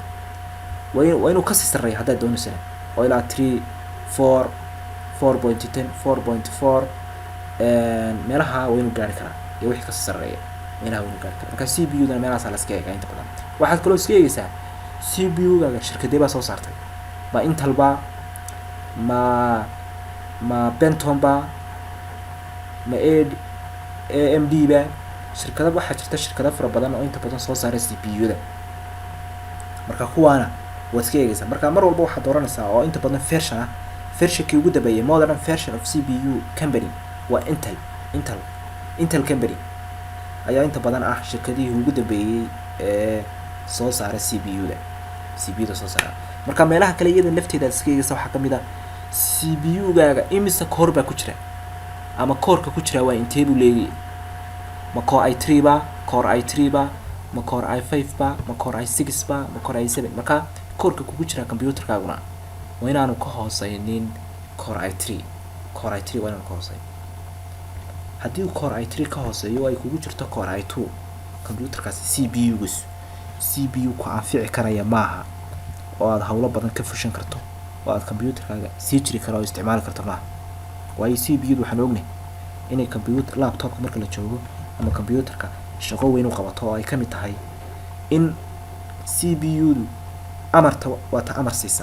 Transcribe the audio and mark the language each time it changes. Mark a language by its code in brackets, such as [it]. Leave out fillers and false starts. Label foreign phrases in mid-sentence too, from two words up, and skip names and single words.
[so] waa inuu kasii sarreeya haddaad doonaysana oo ilaa 3 4 4.10 4.4 meelaha waa inuu gaari karaa iyo wixii kasii sarreeya meelaha waa inuu gaari karaa. marka CPU-dana meelahaasaa la iska eegaa inta badan. waxaad kaloo iska eegaysaa CPU-gaaga shirkadee baa soo saartay ma Intel ba ma Pentium ba ma AMD ba. shirkada waxaa jirta shirkado fara badan oo inta badan soo saara CPU-da. marka kuwaana waad iska eegaysaa. marka mar walba waxaad dooranaysaa oo inta badan versionkii ugu dambeeyay [en] modern version of CPU company [so] waa Intel company ayaa inta badan ah shirkadihii ugu dambeeyay ee soo saara CPU-da soo saara. marka meelaha kale iyada lafteeda aad iska eegaysaa waxaa ka mid ah CPU-gaaga imisa core baa ku jira ama core-ka ku jira waa intee buu leeyahay. ma core i3 ba core i3 ba ma core i5 ba ma core i6 ba ma core i7. marka core-ka kugu jira computerkaaguna waa inaanu ka hooseynin core i3 waa inaanu ka hooseyn. haddii uu core i3 ka hooseeyo ay kugu jirto core i2 computerkaasi CPU-giisu CPU ku anfici karaya maaha oo aad hawlo badan ka fushan karto oo aad computerkaaga sii jiri karo oo isticmaali karto maaha waayo CPU-du waxaan ognahay inay computer laptopka marka la joogo ama computerka shaqo weyn u qabato oo ay ka mid tahay in CPU-du amarta waata amar siisa